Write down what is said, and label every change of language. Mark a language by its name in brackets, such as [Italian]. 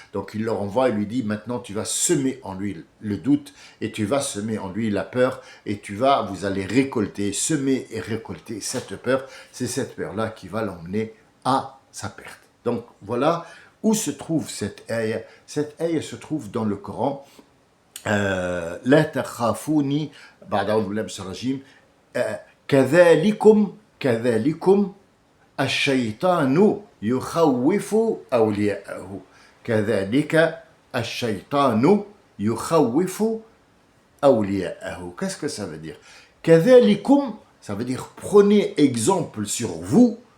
[French] Donc il leur envoie et lui dit maintenant tu vas semer en lui le doute et tu vas semer en lui la peur et vous allez récolter, semer et récolter cette peur. C'est cette peur-là qui va l'emmener à sa perte. Donc voilà où se trouve cette ayah. Cette ayah se trouve dans le Coran. [Arabic] لا تخافوني بعد أعوذ بالله من الشيطان الرجيم كذلكم الشيطان يخوف أولياءه كذلك الشيطان يخوف أولياءه. [French] Qu'est-ce que ça veut dire? كذلكم, ça veut dire prenez exemple sur vous.